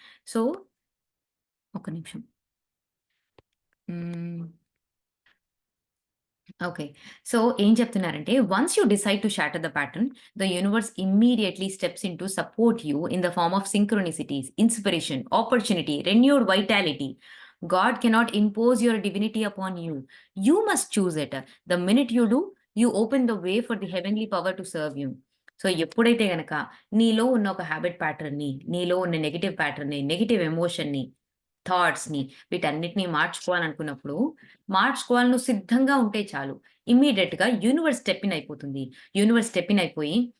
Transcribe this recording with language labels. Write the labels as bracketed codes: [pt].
[te] So, ఒక్క నిమిషం. హ్మ్. ఓకే. సో, ఏం చెప్తున్నారంటే, [en] Once you decide to shatter the pattern, the universe immediately steps in to support you in the form of synchronicities, inspiration, opportunity, renewed vitality. God cannot impose your divinity upon you. You must choose it. The minute you do, you open the way for the heavenly power to serve you. [te] So, ఎప్పుడైతే గనక నీలో ఉన్న ఒక habit ప్యాటర్న్‌ని, నీలో ఉన్న negative ప్యాటర్న్‌ని, negative ఎమోషన్‌ని, థాట్స్‌ని వీటన్నిటిని మార్చుకోవాలనుకున్నప్పుడు, మార్చుకోవాలి నువ్వు సిద్ధంగా ఉంటే చాలు. ఇమ్మీడియేట్‌గా యూనివర్స్ స్టెప్ ఇన్ అయిపోతుంది. యూనివర్స్ స్టెప్ ఇన్ అయిపోయి